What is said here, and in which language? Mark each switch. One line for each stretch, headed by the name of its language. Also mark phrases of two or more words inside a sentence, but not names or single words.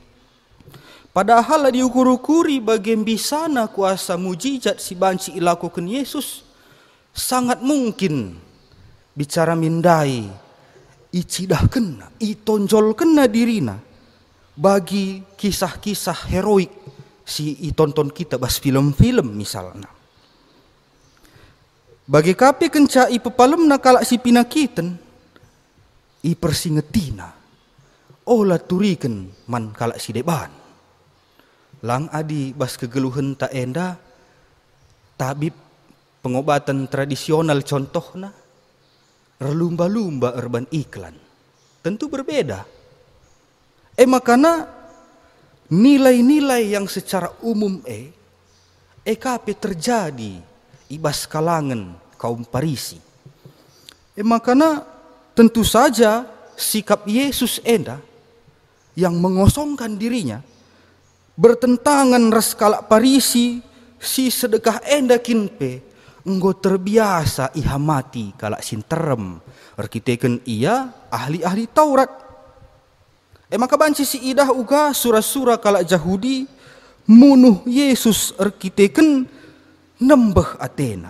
Batak Karo: Padahal diukur-ukuri bagian bisana kuasa mujizat si banci ilakukan Yesus,
Indonesian: sangat mungkin bicara
Batak Karo: mindai icidah kena, itonjol kena dirina bagi
Indonesian: kisah-kisah heroik
Batak Karo: si itonton kita bas
Indonesian: film-film misalnya.
Batak Karo: Bagi kape kenca ipepalemna kalak si pinakiten, ipersingetina, olah turiken man kalak si deban. Lang adi bas kegeluhan tak enda,
Indonesian: tabib pengobatan tradisional
Batak Karo: contohna, relumba-lumba urban iklan.
Indonesian: Tentu berbeda. Makana nilai-nilai yang secara umum kape terjadi ibas kalangan kaum Parisi.
Batak Karo: Makana
Indonesian: tentu saja sikap
Batak Karo: Yesus enda
Indonesian: yang mengosongkan dirinya bertentangan
Batak Karo: ras kalak Parisi si sedekah enda kinpe enggo terbiasa ihamati kalak sinterem arkiteken ia
Indonesian: ahli-ahli Taurat.
Batak Karo: Maka banci si idah uga surah-surah kalak Jahudi munuh Yesus arkiteken nembeh Athena.